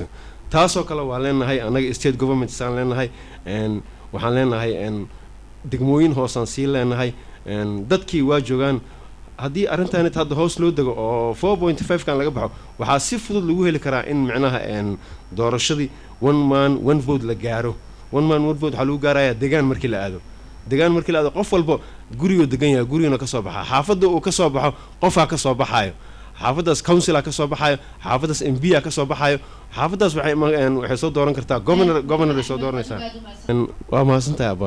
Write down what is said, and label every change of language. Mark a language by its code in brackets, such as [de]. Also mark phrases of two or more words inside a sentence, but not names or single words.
[so] taasoo kale waa leenahay anaga [en] state government [so] saan leenahay waxaan leenahay degmooyin hoosaan sii leenahay dadkii waa joogaan haddii arrintan hadda hoos loo dego oo 4.5 kan laga baxo waxaa si fudud lagu heli karaa in micnaha doorashadii [en] one man one [so] vote la gaaro [en] one man one vote [so] waxaa lagu gaarayaa degaan markii la aado qof walba gurigoo degan yahay gurigana ka soo baxa xaafadda uu ka soo baxo qofaa ka soo baxaayo xaafaddaas councilaa ka soo baxaayo xaafaddaas MPaa ka soo baxaayo xaafaddaas waxay soo dooran kartaa governor ay soo dooranaysaa waa mahadsantahay abaa